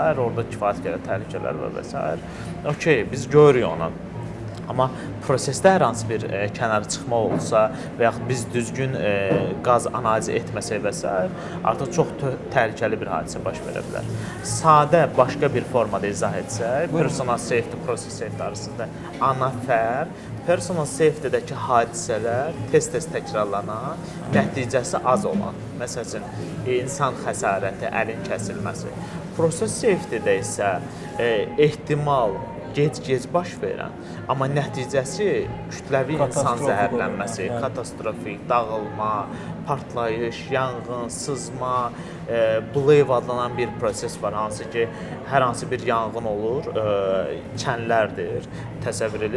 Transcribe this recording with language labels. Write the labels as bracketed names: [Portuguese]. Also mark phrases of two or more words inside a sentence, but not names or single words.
[Azerbaijani] orada kifayət qədər təhlükələr var və s. Okey, biz görürük onu. Amma prosesdə hər hansı bir kənara çıxma olsa və yaxud biz düzgün qaz analizi etməsək və s. artıq çox təhlükəli bir hadisə baş verə bilər. Sadə başqa bir formada izah etsək, [English] personal safety, process safety [Azerbaijani] arasında ana fərq, [English] personal safety-dəki [Azerbaijani] hadisələr tez-tez təkrarlanan, nəticəsi az olan. Məsələn, insan xəsarəti, əlin kəsilməsi. [English] Process safety-də [Azerbaijani] isə ehtimal gec baş verən, amma nəticəsi kütləvi insan zəhərlənməsi, katastrofik, dağılma, partlayış, yanğın, sızma, Blave adlanan bir proses var, hansı ki, hər hansı bir yanğın olur, çənlərdir, təsəvvür edin.